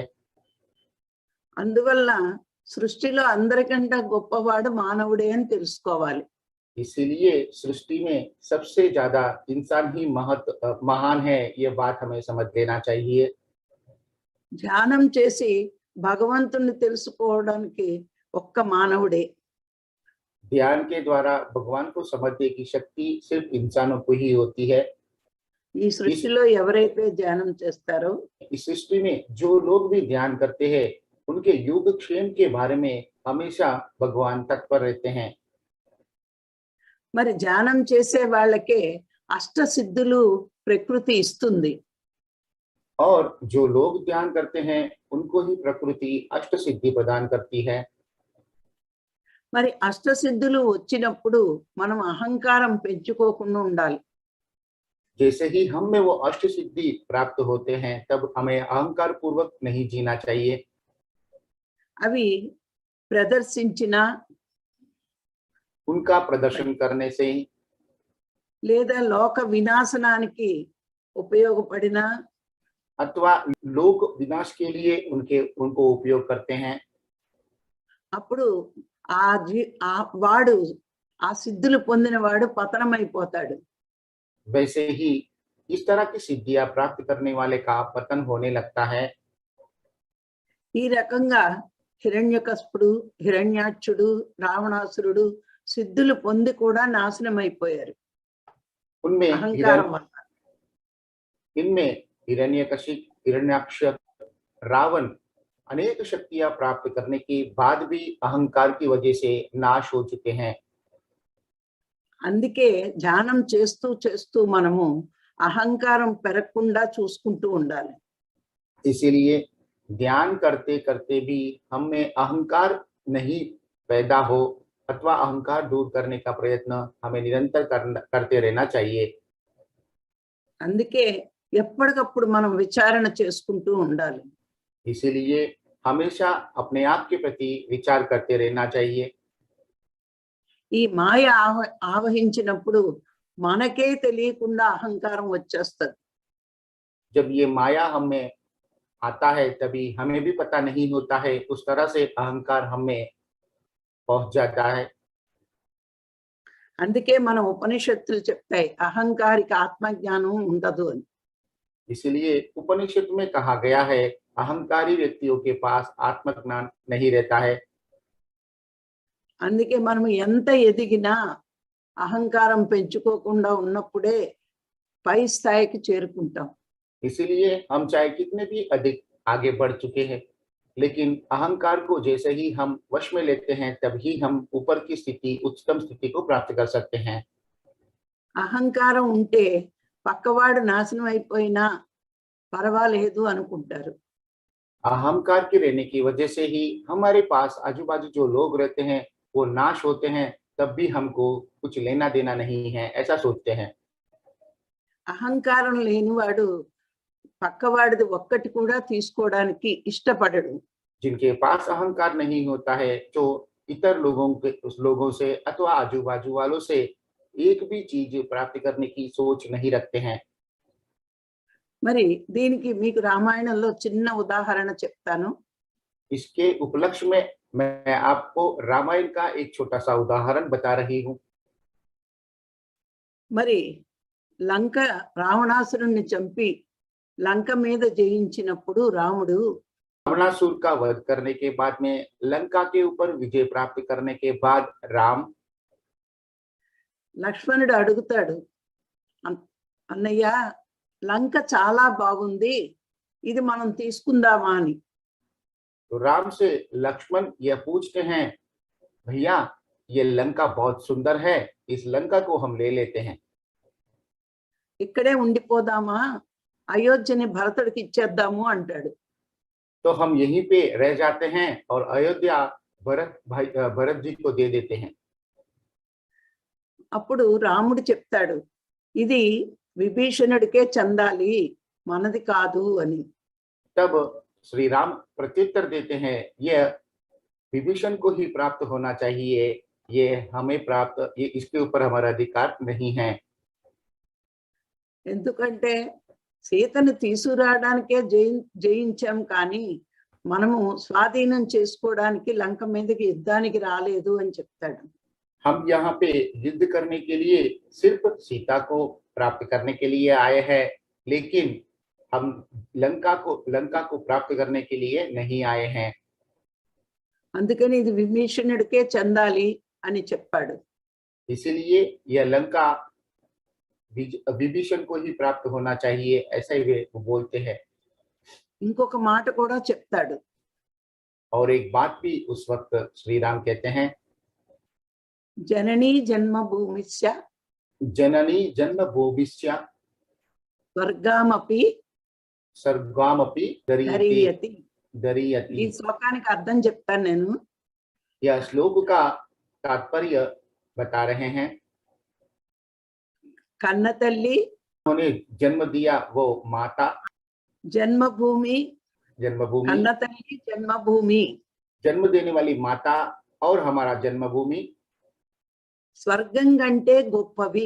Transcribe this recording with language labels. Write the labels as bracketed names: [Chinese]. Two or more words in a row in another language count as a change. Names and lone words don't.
[Telugu] అందువల్ల సృష్టిలో అందరికంటే గొప్పవాడు మానవుడే అని తెలుసుకోవాలి. [Hindi] इसीलिए सृष्टि में सबसे ज्यादा इंसान ही महान है, ये बात हमें समझ लेना चाहिए। [Telugu] ధ్యానం చేసి భగవంతుని తెలుసుకోవడానికి ఒక్క మానవుడే. [Hindi] ध्यान के द्वारा भगवान को समझने की शक्ति सिर्फ इंसानों को ही होती है। [Telugu] ఈ సృష్టిలో ఎవరైతే ధ్యానం చేస్తారో [Hindi] इस सृष्टि में जो लोग भी ध्यान करते हैं उनके योगक्षेम के बारे में हमेशा भगवान तत्पर रहते हैं। [Telugu] మరి ధ్యానం చేసే వాళ్ళకే అష్టసిద్ధులు ప్రకృతి ఇస్తుంది. [Hindi] और जो लोग ध्यान करते हैं उनको ही प्रकृति अष्ट सिद्धि प्रदान करती है। [Telugu] మరి అష్టసిద్ధులు వచ్చినప్పుడు మనం అహంకారం పెంచుకోకుండా ఉండాలి. [Hindi] जैसे ही हम में वो अष्ट सिद्धि प्राप्त होते हैं तब हमें अहंकार पूर्वक नहीं जीना चाहिए। [Telugu] అవి ప్రదర్శించిన [Hindi] उनका प्रदर्शन करने से [Telugu] లేదా లోక వినాశనానికి ఉపయోగపడిన [Hindi] अथवा लोग विनाश के लिए उनको उपयोग करते हैं, [Telugu] అప్పుడు వాడు ఆ సిద్ధులు పొందిన వాడు పతనమైపోతాడు. [Hindi] वैसे ही इस तरह की सिद्धियां प्राप्त करने वाले का पतन होने लगता है। [Telugu] ఈ రకంగా హిరణ్యకశిపుడు, హిరణ్యాక్షుడు, రావణాసురుడు సిద్ధులు పొంది కూడా నాశనం అయిపోయారు [Hindi] उनमें [Telugu] అహంకారం వల్ల. [Hindi] इनमें हिरण्यकशिप, हिरण्याक्ष, रावण अनेक शक्तियां प्राप्त करने के बाद भी अहंकार की वजह से नाश हो चुके हैं। [Telugu] అందుకే ధ్యానం చేస్తూ చేస్తూ మనము అహంకారం పెరగకుండా చూసుకుంటూ ఉండాలి. [Hindi] इसीलिए ध्यान करते करते भी हम में अहंकार नहीं पैदा हो अथवा अहंकार दूर करने का प्रयत्न हमें निरंतर करते रहना चाहिए। [Telugu] అందుకే ఎప్పటికప్పుడు మనం విచారణ చేసుకుంటూ ఉండాలి. [Hindi] इसीलिए हमेशा अपने आप के प्रति विचार करते रहना चाहिए। [Telugu] ఈ మాయ ఆవహించినప్పుడు మనకే తెలియకుండా అహంకారం వచ్చేస్తుంది. [Hindi] जब ये माया हमें आता है तभी हमें भी पता नहीं होता है, उस तरह से अहंकार हमें पहुंच जाता है। [Telugu] అందుకే మన ఉపనిషత్తులు చెప్తాయి అహంకారిక ఆత్మజ్ఞానం ఉండదు అని. [Hindi] इसलिए उपनिषद में कहा गया है अहंकारी व्यक्तियों के पास आत्मज्ञान नहीं रहता है। [Telugu] అందుకే మనం ఎంత ఎదిగినా అహంకారం పెంచుకోకుండా ఉన్నప్పుడే పై స్థాయికి చేరుకుంటాం. [Hindi] इसीलिए हम चाहे कितने भी अधिक आगे बढ़ चुके हैं, लेकिन अहंकार को जैसे ही हम वश में लेते हैं तभी हम ऊपर की स्थिति, उच्चतम स्थिति को प्राप्त कर सकते हैं। [Telugu] అహంకారం ఉంటే పక్కవాడు నాశనం అయిపోయినా పర్వాలేదు అనుకుంటారు. [Hindi] अहंकार के रहने की वजह से ही हमारे पास आजू बाजू जो लोग रहते हैं वो नाश होते हैं, तब भी हमको कुछ लेना देना नहीं है, ऐसा सोचते हैं। [Telugu] అహంకారం లేనివాడు పక్కవాడిది ఒక్కటి కూడా తీసుకోవడానికి ఇష్టపడడు. [Hindi] जिनके पास अहंकार नहीं होता है, जो इतर लोगों के उस लोगों से अथवा आजू बाजू वालों से एक भी चीज प्राप्त करने की सोच नहीं रखते हैं। [Telugu] మరి దీనికి మీకు రామాయణంలో చిన్న ఉదాహరణ చెప్తాను. [Hindi] इसके उपलक्ष्य में मैं आपको रामायण का एक छोटा सा उदाहरण बता रही हूँ। [Telugu] మరి లంక రావణాసురుణ్ణి చంపి లంక మీద జయించినప్పుడు రాముడు [Hindi] रावणासुर का वध करने के बाद में लंका के ऊपर विजय प्राप्त करने के बाद राम [Telugu] లక్ష్మణుడు అడుగుతాడు, అన్నయ్య లంక చాలా బాగుంది, ఇది మనం తీసుకుందామా అని. [Hindi] तो राम से लक्ष्मण यह पूछते हैं, भैया ये लंका बहुत सुंदर है, इस लंका को हम ले लेते हैं। [Telugu] ఇక్కడే ఉండిపోదామా, అయోధ్యని భరతుడికి ఇచ్చేద్దాము అంటాడు. [Hindi] तो हम यहीं पे रह जाते हैं और अयोध्या भरत जी को दे देते हैं। [Telugu] అప్పుడు రాముడు చెప్తాడు, ఇది విభీషణుడికే చెందాలి, మనది కాదు అని. [Hindi] तब श्री राम प्रत्युत्तर देते हैं, यह विभीषण को ही प्राप्त होना चाहिए, ये हमें प्राप्त, ये इसके ऊपर हमारा अधिकार नहीं है। [Telugu] ఎందుకంటే సీతను తీసుకురావడానికే జయించాం కానీ మనము స్వాధీనం చేసుకోవడానికి లంక మీదకి యుద్ధానికి రాలేదు అని చెప్తాడు. [Hindi] हम यहाँ पे युद्ध करने के लिए सिर्फ सीता को प्राप्त करने के लिए आए हैं, लेकिन हम लंका को प्राप्त करने के लिए नहीं आए हैं। [Telugu] అందుకని ఇది విభీషణుడికే చెందాలి అని చెప్పాడు. [Hindi] इसीलिए यह लंका विभीषण को ही प्राप्त होना चाहिए, ऐसा ही वे बोलते हैं। [Telugu] ఇంకొక మాట కూడా చెప్తాడు. [Hindi] और एक बात भी उस वक्त श्री राम कहते हैं, [Sanskrit] జననీ జన్మభూమిస్య जननी जन्मभूमिश्च స్వర్గామపి सर्गामपि దరీయతి. ఈ दरीयति। [Telugu] శ్లోకానికి అర్థం చెప్తాను నేను. [Hindi] यह श्लोक का तात्पर्य बता रहे हैं। [Telugu] కన్న తల్లి, [Hindi] उन्होंने जन्म दिया वो माता, [Telugu] జన్మభూమి, [Hindi] जन्मभूमि, [Telugu] కన్న తల్లి జన్మభూమి, [Hindi] जन्म देने वाली माता और हमारा जन्मभूमि [Telugu] స్వర్గం కంటే గొప్పవి.